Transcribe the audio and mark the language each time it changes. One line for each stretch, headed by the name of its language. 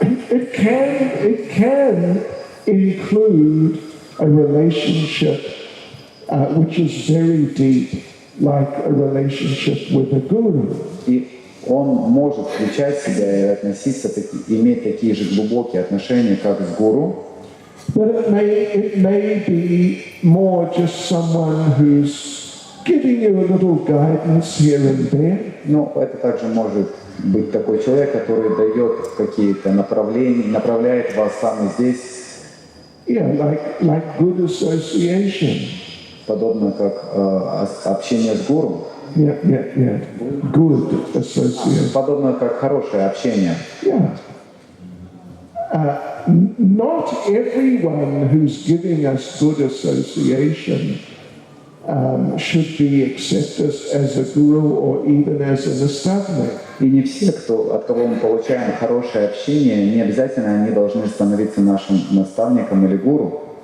English: it can include a relationship which is very deep, like a relationship with a guru.
Russian: И он может включать в себя и относиться, иметь такие же глубокие отношения, как с гуру.
English: But it may be more just someone who's giving you a little guidance here and there.
Russian: Но это также может быть такой человек, который дает какие-то направления, направляет вас там и здесь.
English: Yeah, like good association.
Russian: Подобно как общение с гуру.
English: Yeah. Good association.
Russian: Подобно как хорошее общение.
English: Yeah. Not everyone who's giving us good association should be accepted as a guru or even as a nastavnik.
Russian: И не все, от кого мы получаем хорошее общение, не обязательно они должны становиться нашим наставником или гуру.